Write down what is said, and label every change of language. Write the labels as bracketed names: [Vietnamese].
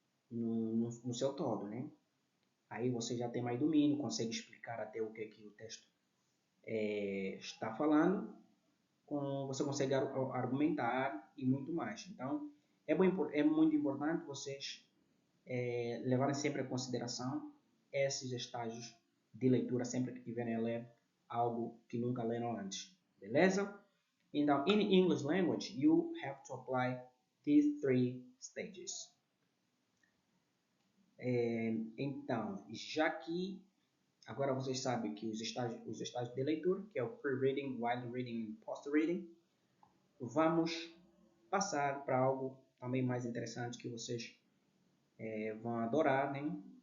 [Portuguese] No seu todo, né? Aí você já tem mais domínio, consegue explicar até o que o texto está falando, você consegue argumentar e muito mais. Então, é muito importante vocês levarem sempre em consideração esses estágios de leitura sempre que tiverem a ler algo que nunca leram antes. Beleza? Então, [English] in English language, you have to apply these three stages. [Portuguese] Então, já que agora vocês sabem que os estágios de leitura, que é o pre-reading, while reading e post-reading, vamos passar para algo também mais interessante que vocês vão adorar, né?